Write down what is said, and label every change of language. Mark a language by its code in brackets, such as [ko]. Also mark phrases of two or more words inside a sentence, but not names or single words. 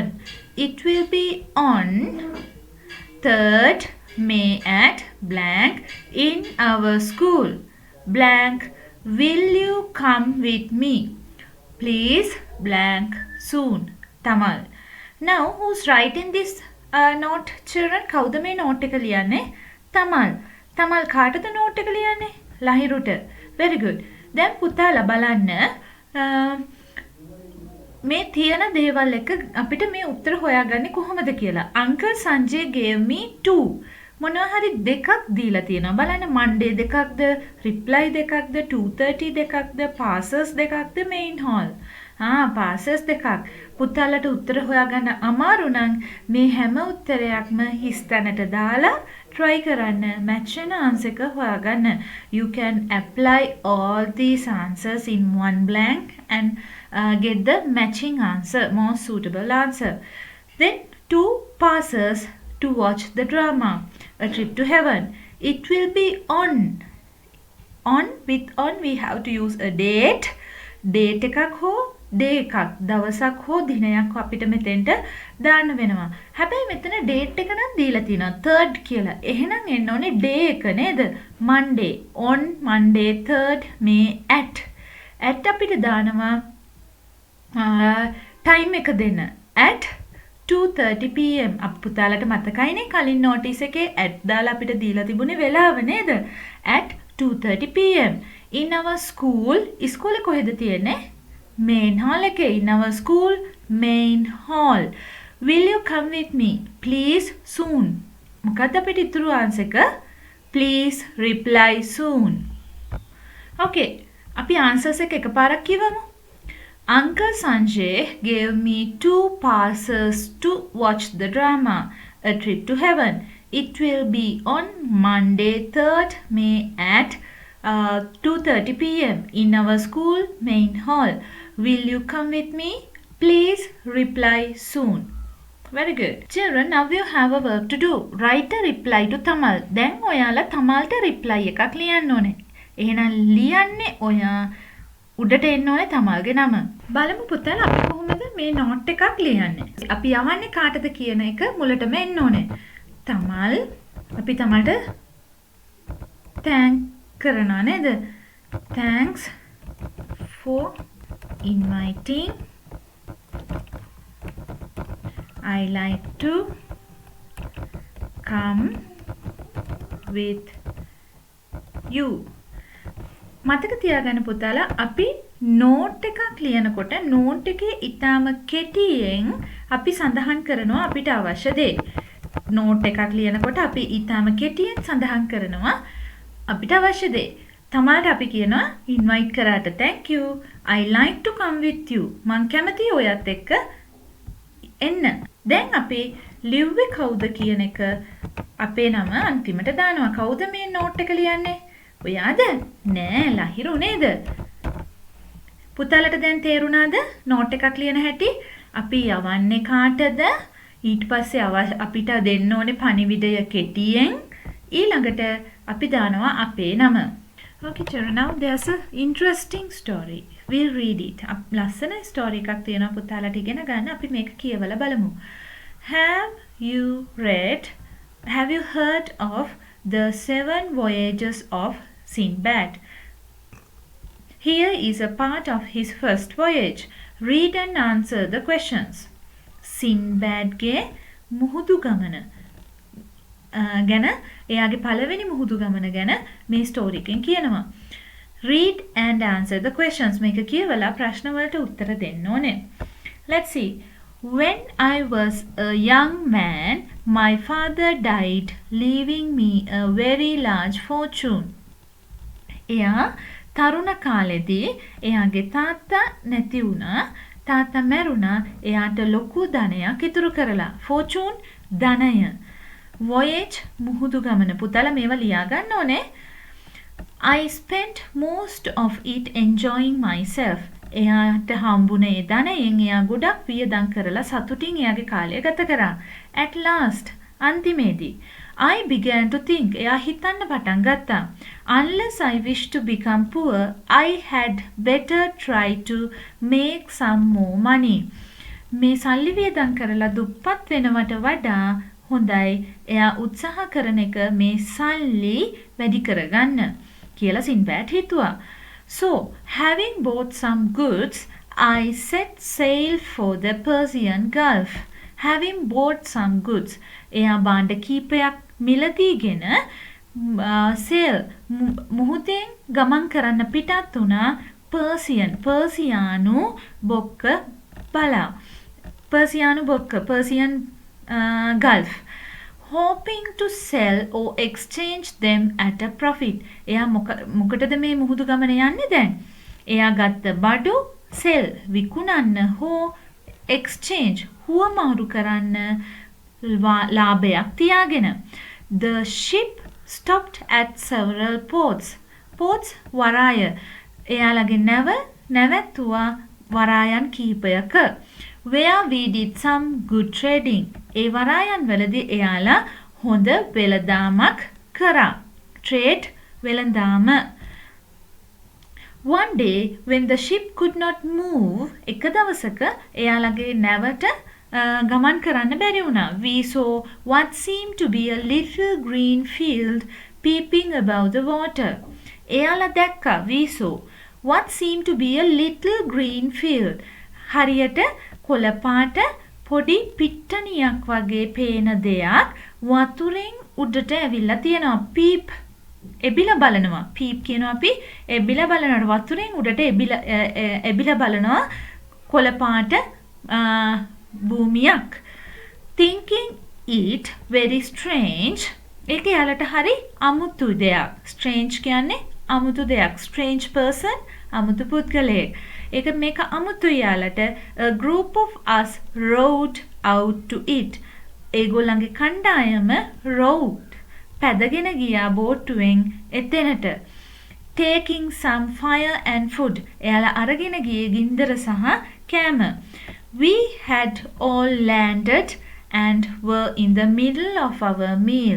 [en] It will be on 3rd May at blank in our school. Blank, will you come with me? Please blank soon. Tamal. Now who's writing this note, children? [si] කවුද මේ note එක ලියන්නේ? Tamal. Tamal කාටද note එක ලියන්නේ? ලහිරුට. [en] Very good. [si] දැන් පුතාලා බලන්න මේ තියෙන දේවල් එක අපිට මේ උත්තර හොයාගන්නේ කොහොමද කියලා. [en] Uncle Sanjay gave me 2. [si] මොනවා හරි දෙකක් දීලා තියෙනවා. බලන්න Monday දෙකක්ද, reply දෙකක්ද, 2:30 දෙකක්ද, passes දෙකක්ද, [en] main hall. [si] passes දෙකක්. පුතාලට උත්තර හොයාගන්න අමාරු නම් මේ හැම උත්තරයක්ම හිස් තැනට දාලා try කරන්න match වෙන answer එක හොයාගන්න. [en] You can apply all these answers in one blank and get the matching answer, most suitable answer. Then 2 passes to watch the drama A Trip to Heaven. It will be on. With on we have to use a date. [si] Date එකක් හෝ day එකක් දවසක් හෝ දිනයක් අපිට මෙතෙන්ට දාන්න වෙනවා. හැබැයි මෙතන date එක නම් දීලා තියෙනවා 3rd කියලා. එහෙනම් එන්න ඕනේ day එක නේද? [en] Monday. On Monday 3rd May at. [si] at අපිට දානවා time එක දෙන්න. [en] at 2:30 pm. [si] අප පුතාලට මතකයිනේ කලින් notice එකේ at දාලා අපිට දීලා තිබුණේ වෙලාව නේද? [en] at 2:30 pm. In our school. [si] ඉස්කෝලේ කොහෙද තියෙන්නේ? [en] main hall එකේ. In our school main hall. Will you come with me? Please soon. [si] මොකක්ද අපිට ඉතුරු answer එක? [en] Please reply soon. [si] Okay, අපි answers එක එකපාරක් කියවමු. [en] Uncle Sanjay gave me 2 passes to watch the drama, A Trip to Heaven. It will be on Monday 3rd May at 2:30 p.m. in our school main hall. Will you come with me? Please reply soon. Very good. Children, now you have a work to do. Write a reply to Tamal. [si] දැන් ඔයාලා තමල්ට reply එකක් ලියන්න ඕනේ. එහෙනම් ලියන්නේ ඔයා උඩට එන්න ඕනේ තමල්ගේ නම. බලමු පුතාලා අපි කොහොමද මේ නෝට් එකක් ලියන්නේ. අපි යවන්නේ කාටද කියන එක මුලටම එන්න ඕනේ. තමල් අපි තමල්ට thank කරනවා නේද? [en] Thanks for inviting. I like to come with you. [si] මතක තියාගන්න පුතාලා අපි නෝට් එකක් ලියනකොට නෝට් එකේ ඊටාම කෙටියෙන් අපි සඳහන් කරනවා අපිට අවශ්‍ය දේ. නෝට් එකක් ලියනකොට අපි ඊටාම කෙටියෙන් සඳහන් කරනවා අපිට අවශ්‍ය දේ. තමාට අපි කියනවා invite කරාට [en] thank you. I like to come with you. [si] මං කැමතියි ඔයත් එක්ක එන්න. දැන් අපි ලිව්වේ කවුද කියන එක අපේ නම අන්තිමට දානවා. කවුද මේ නෝට් එක ලියන්නේ? ඔයාද? නෑ ලහිරු නේද? පුතාලට දැන් තේරුණාද නෝට් එකක් ලියන හැටි? අපි යවන්නේ කාටද? ඊට පස්සේ අපිට දෙන්න ඕනේ පණිවිඩය කෙටියෙන්. ඊළඟට අපි දානවා අපේ නම. [en] Okay children, now there's a interesting story. We'll read it. [si] ලස්සන story එකක් තියෙනවා පුතාලට ඉගෙන ගන්න. අපි මේක කියවලා බලමු. [en] Have you heard of the 7 voyages of Sinbad? Here is a part of his first voyage. Read and answer the questions. [si] Sinbadගේ මුහුදු ගමන ගැන එයාගේ පළවෙනි මුහුදු ගමන ගැන මේ ස්ටෝරි එකෙන් කියනවා. [en] Read and answer the questions. [si] මේක කියවලා ප්‍රශ්න වලට උත්තර දෙන්න ඕනේ. [en] Let's see. When I was a young man, my father died, leaving me a very large fortune. [si] එයා තරුණ කාලෙදී එයාගේ තාත්තා නැති වුණා. තාත්තා මැරුණා. එයාට ලොකු ධනයක් ඉතුරු කරලා. Fortune ධනය. Voyage මුහුදු ගමන. පුතාලා මේවා ලියා ගන්න ඕනේ. [en] I spent most of it enjoying myself. [si] එයාට හම්බුනේ ධනයෙන් එයා ගොඩක් වියදම් කරලා සතුටින් එයාගේ කාලය ගත කරා. [en] At last අන්තිමේදී I began to think. [si] එයා හිතන්න පටන් ගත්තා. [en] Unless I wish to become poor, I had better try to make some more money. [si] මේ සල්ලි වියදම් කරලා දුප්පත් වෙනවට වඩා හොඳයි එයා උත්සාහ කරන එක මේ සල්ලි වැඩි කරගන්න කියලා සින්බෑඩ් හිතුවා. [en] So, having bought some goods, I set sail for the Persian Gulf. Having bought some goods, [si] එයා භාණ්ඩ කීපයක් මිලදීගෙන sail මුහුදෙන් ගමන් කරන්න පිටත් වුණා පර්සියානු බොක්ක බලා. [en] Persian Gulf. Hoping to sell or exchange them at a profit. [si] එයා මොකටද මේ මුහුදු ගමන යන්නේ දැන්? එයා ගත්ත බඩු sell විකුණන්න හෝ exchange හුවමාරු කරන්න ලාභයක් තියාගෙන. [en] The ship stopped at several ports. [si] Ports වරාය. එයාලගේ නැවැත්තුවා වරායන් කීපයක. [en] Where we did some good trading. [si] ඒ වරායන් වලදී එයාලා හොඳ වෙළඳාමක් කරා. Trade වෙළඳාම. [en] One day when the ship could not move, [si] එක දවසක එයාලගේ නැවට ගමන් කරන්න බැරි වුණා. [en] We saw what seemed to be a little green field peeping above the water. [si] එයාලා දැක්කා [en] we saw what seemed to be a little green field. [si] හරියට කොළපාට පොඩි පිට්ටනියක් වගේ පේන දෙයක් වතුරෙන් උඩට ඇවිල්ලා තියෙනවා. පීප් එබිලා බලනවා. පීප් කියනවා අපි එබිලා බලනකොට වතුරෙන් උඩට එබිලා බලනවා කොළපාට භූමියක්. Thinking it very strange, ඒක එයාලට හරි අමුතු දෙයක්. strange කියන්නේ අමුතු දෙයක්. [en] strange person [si] අමුතු පුද්ගලයෙක්. ඒක මේක අමුතු එයාලට. [en] a group of us rowed out to it. [si] ඒගොල්ලන්ගේ කණ්ඩායම rowed පැදගෙන ගියා බෝට්ටුවෙන් එතැනට. [en] taking some fire and food. [si] එයාලා අරගෙන ගියේ ගින්දර සහ කෑම. [en] we had all landed and were in the middle of our meal.